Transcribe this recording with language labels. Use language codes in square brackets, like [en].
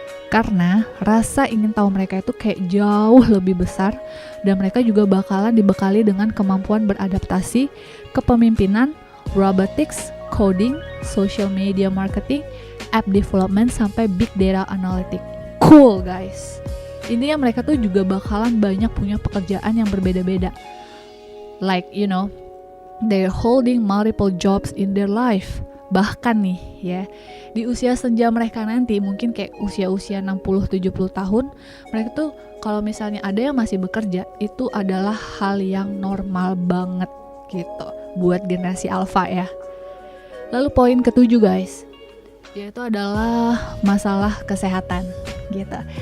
[id] Karena rasa ingin tahu mereka itu kayak jauh lebih besar dan mereka juga bakalan dibekali dengan kemampuan beradaptasi, kepemimpinan, robotics, coding, social media marketing, app development, sampai big data analytics. [en] Cool guys. [id] Intinya mereka tuh juga bakalan banyak punya pekerjaan yang berbeda-beda. [en] Like they're holding multiple jobs in their life. [id] Bahkan nih ya, di usia senja mereka nanti mungkin kayak usia-usia 60-70 tahun, mereka tuh kalau misalnya ada yang masih bekerja, itu adalah hal yang normal banget gitu buat generasi alpha ya. Lalu poin ke-7 guys, yaitu adalah masalah kesehatan gitu.